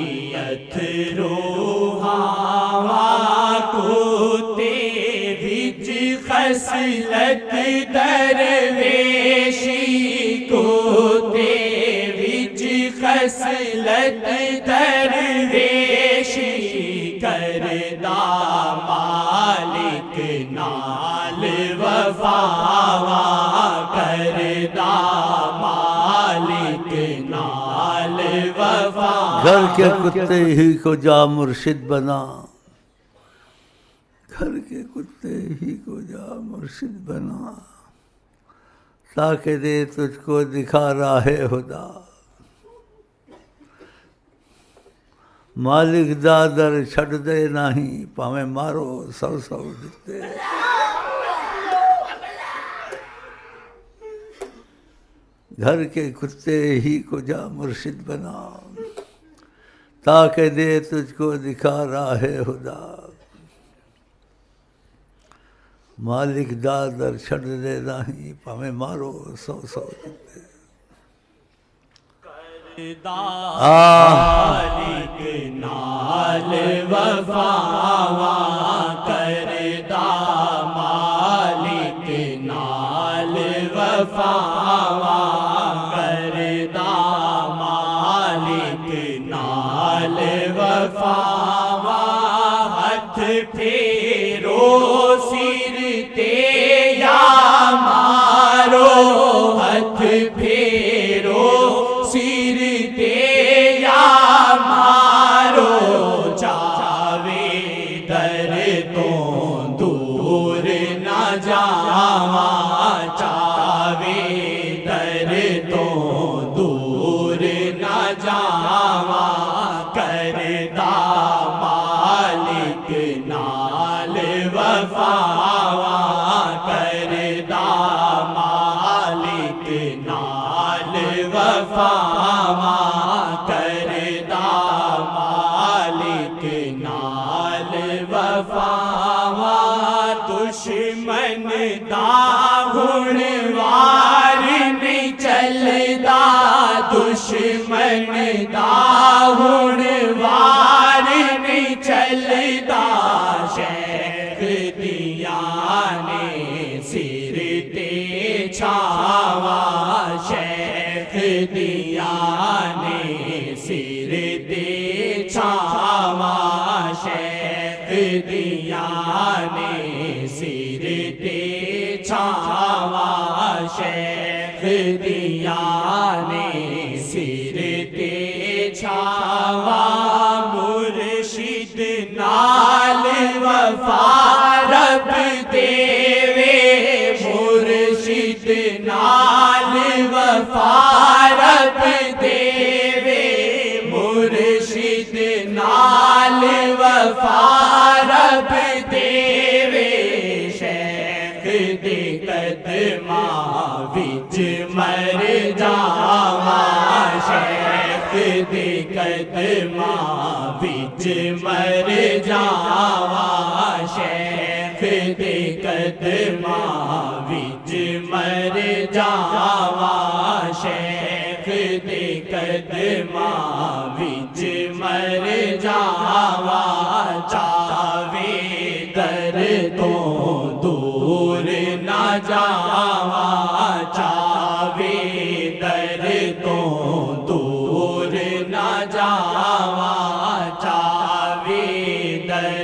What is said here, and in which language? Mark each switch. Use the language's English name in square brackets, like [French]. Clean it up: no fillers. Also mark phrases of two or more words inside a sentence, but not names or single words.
[Punjabi] اتھروہاواں کوتے وچ خصلت درویشی کوتے وچ خصلت درویشی کردا مالک نال وفاواں کردا مالک نال وفاواں [Urdu] گھر کے کتے ہی کو جا مرشد بنا گھر کے کتے ہی کو جا مرشد بنا تاکہ دے تجھ کو دکھا راہ خدا [Punjabi] مالک دا در چھڑ دے نہیں پاویں مارو سو سو دتے [Urdu] گھر کے کتے ہی کو جا مرشد بنا تاکہ دے تجھ کو دکھا راہ خدا [Punjabi] مالک دا در چھڑ دے نہیں پاویں مارو سو سو دتے مالک نال وفاواں کردا مالک نال وفاواں کردا مالک نال وفاواں ہتھ پھیرو سر تے یا مارو ہتھ پھیرو سر تے یا مارو چاوے در تو دور نہ جاواں چاوے در تو دور نہ جاواں کردا مالک نال وفاواں کردا مالک نال وفاواں کردا مالک نال وفاواں دشمن دا ہن وار نہیں چلدا دشمن دا ہن وار نہیں چلدا شیخ دیاں نے چھاوا شیخ دیا نے سر دے چھاوا شیخ دیا نے سر دے چھاوا شیخ دیا نے سر دے چھاوا مرشد نال وفا رب دیوے مرشد نال وفا رب دیوے مرشد نال وفا رب دیوے شیخ دے قدماں وچ مر جاواں شیخ دے قدماں وچ مر جاواں شیخ دے قدماں وچ مر جاواں شیخ دے قدماں وچ مر جاواں چاوے در تو دور نہ جاواں چاوے در تو دور نہ جاواں چاوے در